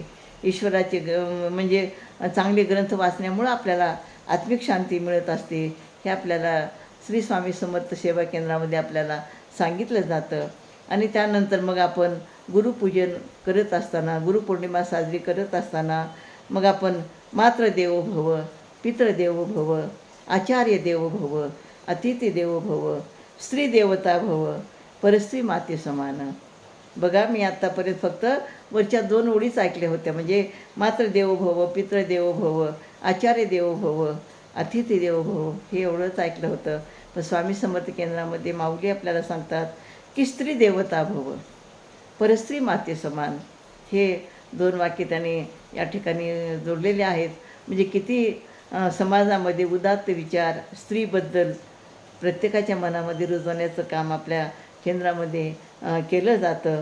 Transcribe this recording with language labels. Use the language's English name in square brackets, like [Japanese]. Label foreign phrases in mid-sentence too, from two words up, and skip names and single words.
[Marathi] ईश्वराचे म्हणजे चांगले ग्रंथ वाचण्यामुळं आपल्याला आत्मिक शांती मिळत असते. हे आपल्याला श्री स्वामी समर्थ सेवा केंद्रामध्ये आपल्याला सांगितलं जातं. आणि त्यानंतर मग आपण गुरुपूजन करत असताना, गुरुपौर्णिमा साजरी करत असताना मग आपण [Sanskrit] मातृदेवो भव, पितृदेवो भव, आचार्य देवो भव, अतिथी देवो भव, स्त्री देवता भव, [Marathi] परस्त्री माते समान. बघा, मी आत्तापर्यंत फक्त वरच्या 2 ओळीच ऐकल्या होत्या. म्हणजे [Sanskrit] मातृदेवो भव, पितृदेवो भव, आचार्य देवो भव, अतिथी देवो भव [Marathi] हे एवढंच ऐकलं होतं. पण स्वामी समर्थ केंद्रामध्ये माऊली आपल्याला सांगतात की [Sanskrit] स्त्री देवता भव, [Marathi] परस्त्री माते समान. हे 2 वाक्य त्यांनी या ठिकाणी जोडलेले आहेत. म्हणजे किती समाजामध्ये उदात्त विचार स्त्रीबद्दल प्रत्येकाच्या मनामध्ये रुजवण्याचं काम आपल्या केंद्रामध्ये केलं जातं.